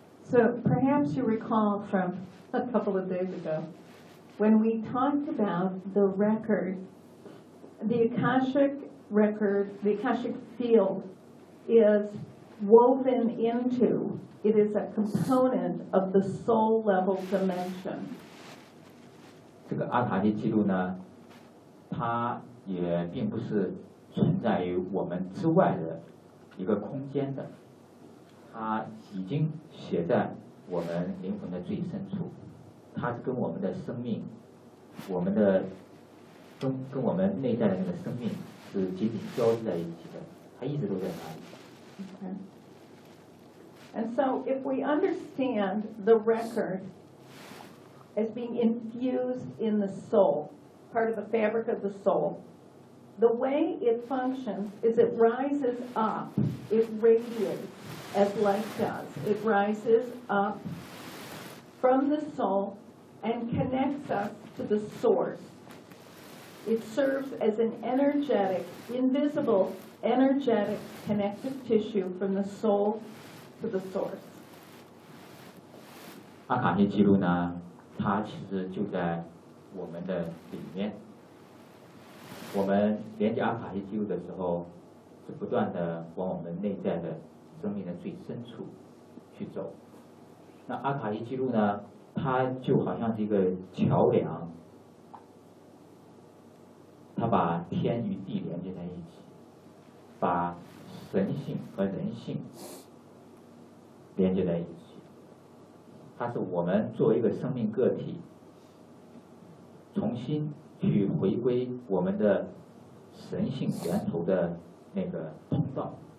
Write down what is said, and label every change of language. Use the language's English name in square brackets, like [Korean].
[English] So perhaps you recall from a couple of days ago when we talked about the record, the Akashic record, the Akashic field is woven into, it is a component of the soul level dimension. [Chinese] 这个阿塔尼记录呢，它也并不是存在于我们之外的一个空间的。它已经写在我们灵魂的最深处，它是跟我们的生命，我们的跟我们内在的那个生命是紧紧交织在一起的，它一直都在那里。 [English] Okay. And so if we understand the record as being infused in the soul, part of the fabric of the soul, the way it functions is it rises up, it radiates. As light does, it rises up from the soul and connects us to the source. It serves as an energetic, invisible, energetic connective tissue from the soul to the source. [Chinese] 阿卡西记录呢，它其实就在我们的里面。我们连接阿卡西记录的时候，是不断的往我们内在的。生命的最深处去走，那阿卡西记录呢，它就好像是一个桥梁，它把天与地连接在一起，把神性和人性连接在一起，它是我们作为一个生命个体重新去回归我们的神性源头的那个通道，